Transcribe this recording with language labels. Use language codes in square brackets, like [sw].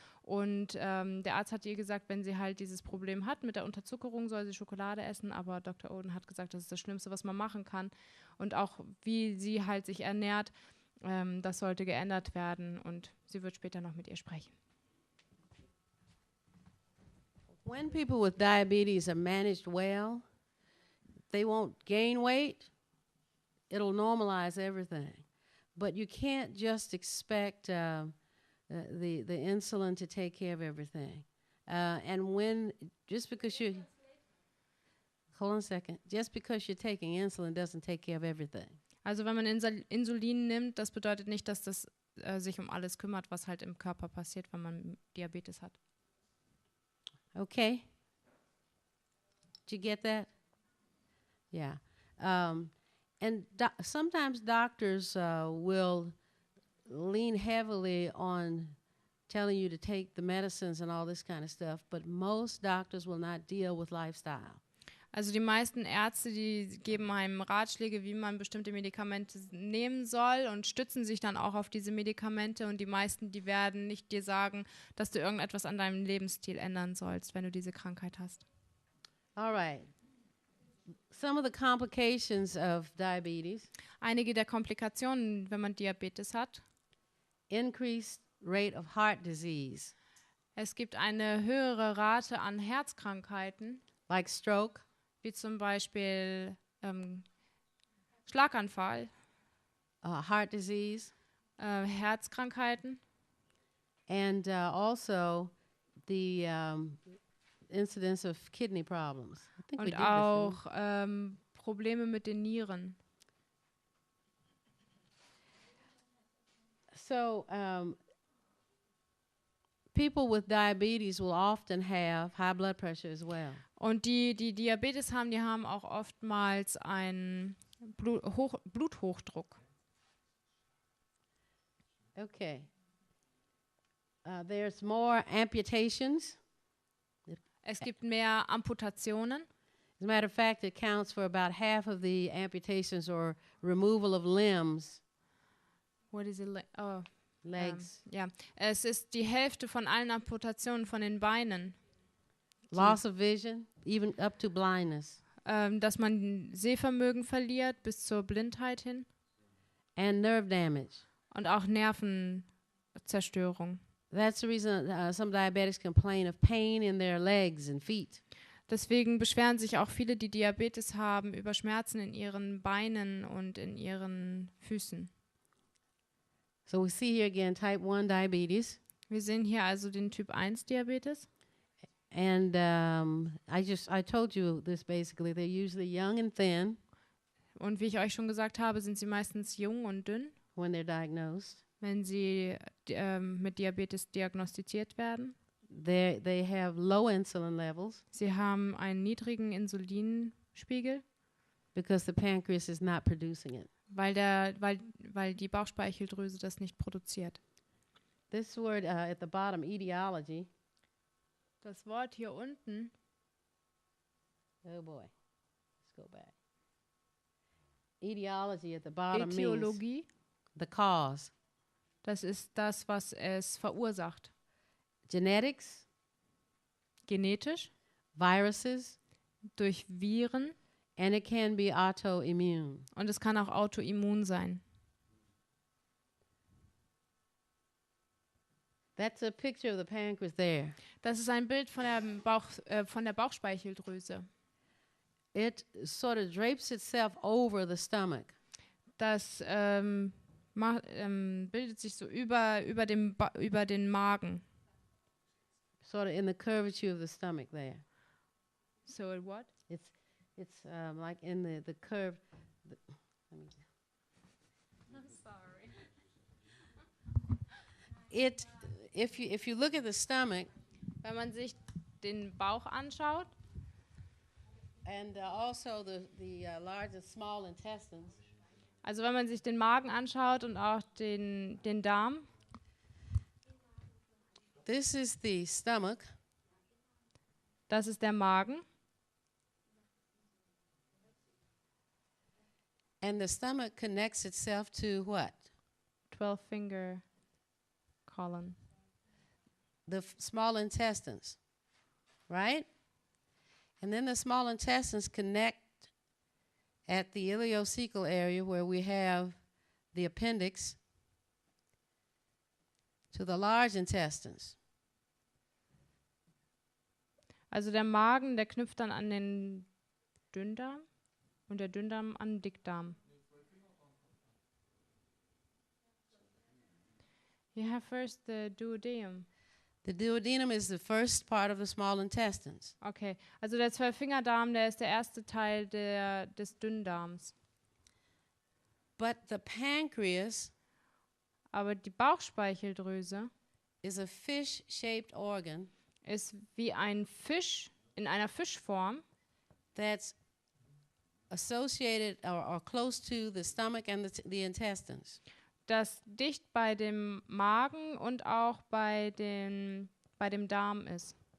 [de] Und der Arzt hat ihr gesagt, wenn sie halt dieses Problem hat mit der Unterzuckerung, soll sie Schokolade essen. Aber Dr. Oden hat gesagt, das ist das Schlimmste, was man machen kann. Und auch wie sie halt sich ernährt, das sollte geändert werden. Und sie wird später noch mit ihr sprechen. [en] When people with diabetes are managed well, they won't gain weight. It'll normalize everything. But you can't just expect the insulin to take care of everything. And when, just because you, hold on a second, just because you're taking insulin doesn't take care of everything. [de] Also wenn man Insulin nimmt, das bedeutet nicht, dass das sich um alles kümmert, was halt im Körper passiert, wenn man Diabetes hat. [en] Okay? Did you get that? Yeah. And sometimes doctors will lean heavily on telling you to take the medicines and all this kind of stuff, but most doctors will not deal with lifestyle. [de] Also die meisten Ärzte, die geben einem Ratschläge, wie man bestimmte Medikamente nehmen soll und stützen sich dann auch auf diese Medikamente. Und die meisten, die werden nicht dir sagen, dass du irgendetwas an deinem Lebensstil ändern sollst, wenn du diese Krankheit hast. [en] All right. Some of the complications of diabetes: [de] Einige der Komplikationen, wenn man Diabetes hat. [en] increased rate of heart disease, [de] Es gibt eine höhere Rate an Herzkrankheiten, [en] like stroke, [de] wie zum Beispiel Schlaganfall, [en] heart disease, [de] Herzkrankheiten [en] and also the incidence of kidney problems. I think we [de] und [en] did this, didn't we? [de] auch Probleme mit den Nieren. [en] So, people with diabetes will often have high blood pressure as well. [de] Und die Diabetes haben, die haben auch oftmals einen Bluthochdruck. [en] Okay. There's more amputations. [de] Es gibt mehr Amputationen. [en] As a matter of fact, it counts for about half of the amputations or removal of limbs, What is it? legs, [de] Ja, es ist die Hälfte von allen Amputationen von den Beinen, [en] loss of vision, even up to blindness, [de] dass man Sehvermögen verliert bis zur Blindheit hin [en] and nerve damage. [de] und auch Nervenzerstörung. [en] That's the reason some diabetics complain of pain in their legs and feet. [de] Deswegen beschweren sich auch viele, die Diabetes haben, über Schmerzen in ihren Beinen und in ihren Füßen. [en] So we see here again type 1 diabetes. [de] Wir sehen hier also den Typ 1 Diabetes. [en] And I told you this basically. They're usually young and thin [de] Und wie ich euch schon gesagt habe, sind sie meistens jung und dünn, [en] when they're diagnosed. [de] wenn sie mit Diabetes diagnostiziert werden. [en] They have low insulin levels [de] Sie haben einen niedrigen Insulinspiegel, [en] because the pancreas is not producing it. [de] weil die Bauchspeicheldrüse das nicht produziert. [en] This word at the bottom, etiology. [de] Das Wort hier unten, [en] Oh boy, let's go back. Etiology at the bottom means [de] Ätiologie, [en] the cause. [de] das ist das, was es verursacht. [en] Genetics, [de] Genetisch, [en] viruses, [de] durch Viren [en] and it can be autoimmune. [de] und es kann auch autoimmun sein. [en] That's a picture of the pancreas there. [de] Das ist ein Bild von der Bauchspeicheldrüse. [en] It sort of drapes itself over the stomach. [de] Das bildet sich so über den Magen. [en] Sort of in the curvature of the stomach there. So what? It's like in the curve. Let me- I'm sorry. If you look at the stomach [de] Wenn man sich den Bauch anschaut [en] and also the large and small intestines, [de] also wenn man sich den Magen anschaut und auch den Darm, [en] this is the stomach, [de] das ist der Magen. [en] and the stomach connects itself to what? 12-finger colon. The small intestines, right? And then the small intestines connect at the ileocecal area where we have the appendix to the large intestines. [de] Also der Magen, der knüpft dann an den Dünndarm und der Dünndarm an den Dickdarm. [en] You have first the duodenum. The duodenum is the first part of the small intestines. [de] Okay, also der 12-Fingerdarm, der ist der erste Teil des Dünndarms. [en] But the pancreas [de] Aber die Bauchspeicheldrüse [en] is a fish-shaped organ [de] ist wie ein Fisch in einer Fischform, [en] that's associated or close to the stomach and the intestines. [de] das dicht bei dem Magen und auch bei dem Darm ist.